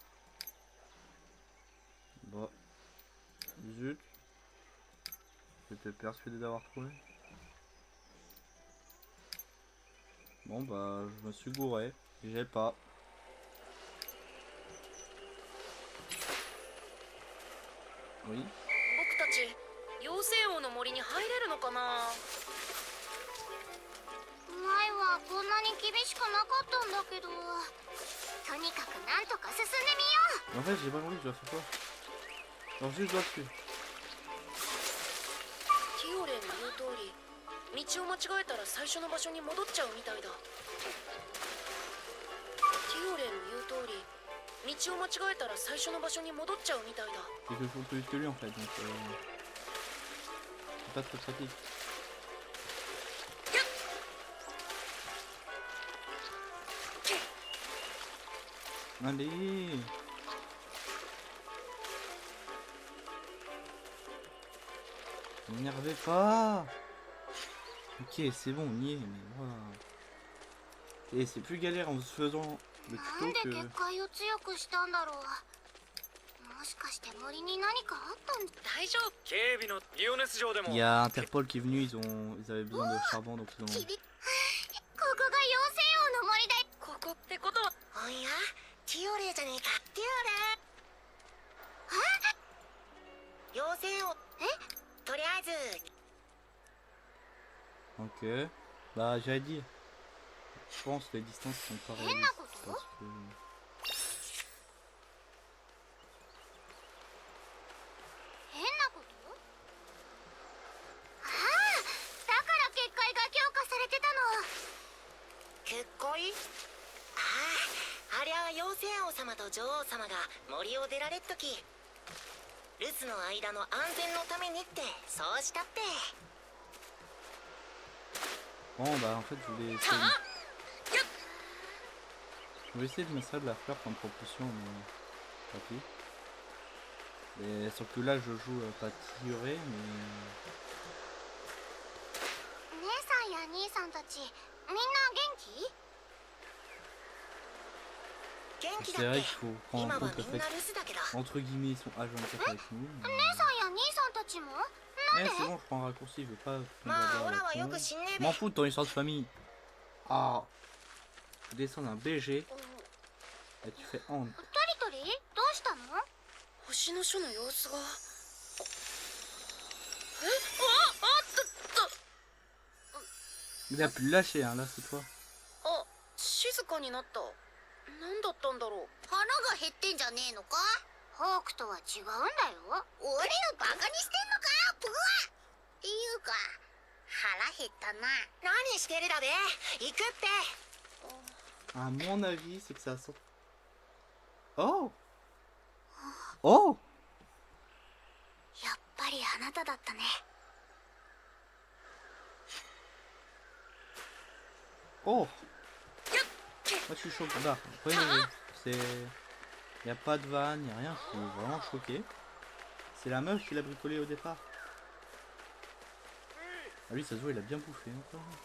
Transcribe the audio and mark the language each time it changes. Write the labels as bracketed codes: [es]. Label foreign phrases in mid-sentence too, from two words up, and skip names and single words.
[fr] Bon. Zut. J'étais persuadé d'avoir trouvé. Bon bah je me suis gouré. J'ai pas. Oui. [ja] 僕たち妖精王の森に入れるのかな？前はこんなに厳しくなかったんだけど、とにかくなんとか進んでみよう。 [fr] En fait j'ai pas compris, je dois faire quoi? Alors juste je dois tuer. [ja] ティオレイの言う通り道を間違えたら最初の場所に戻っちゃうみたいだ。ティオレイの言う通り道を間違えたら最初の場所に戻っちゃうみたいだ。 [fr] C'est que je fais plus vite que lui en fait, donc c'est pas très pratique. Allez. M'énervez pas. Ok, c'est bon, on y est, mais voilà. Et c'est plus galère en faisant le [ja] なんで [fr] tuto [ja] 結 [fr] que... [ja] 界を強くしたんだろう。もしかして森に何かあったんだ。大丈夫。警備のリオネス城でも [fr] Il y a Interpol qui est venu, ils avaient besoin de charbon, donc ils ont... [ja] ここが妖精王の森だ。ここってことはおやティオレイじゃねえか。ティオレイ妖精王とりあえず [fr] Ok. Bah j'allais dire. Je pense que les distances sont pas réalistes parce que... [ja] 変なこと？ああ、だから結界が強化されてたの。結界？ああ、あれは妖精王様と女王様が森を出られっとき、留守の間の安全のためにってそうしたって。 [fr] Bon bah en fait je voulais essayer de mettre ça de la fleur comme propulsion mais tant pis. Et sauf que là je joue pas tiré mais... [ja] 姉さんや兄さんたちみんな元気？ [fr] C'est vrai qu'il faut prendre en compte le fait que, entre guillemets, ils sont H24 avec nous. [ja] 姉さんや兄さんたちも？ [fr] Eh c'est bon, je prends un raccourci, je vais pas... Je m'en fous de ton histoire de famille. Ah. Tu descends d'un BG et tu fais hand. [ja] トリトリどうしたの？星の書の様子が。 [fr] Il a pu le lâcher, hein, là c'est toi. [ja] あ、静かになった。何だったんだろう。腹が減ってんじゃねえのか？ホークとは違うんだよ。俺をバカにしてんのか？ブワッ！っていうか腹減ったな。何してるだべ？行くって。 [fr] À mon avis, c'est que ça sort... Oh! Oh! [ja] やっぱりあなただったね。 Oh! [fr] Moi je suis choqué. Là, après, c'est... Y a pas de vanne, y a rien, je suis vraiment choqué. C'est la meuf qui l'a bricolé au départ. Ah lui ça se voit, il a bien bouffé encore.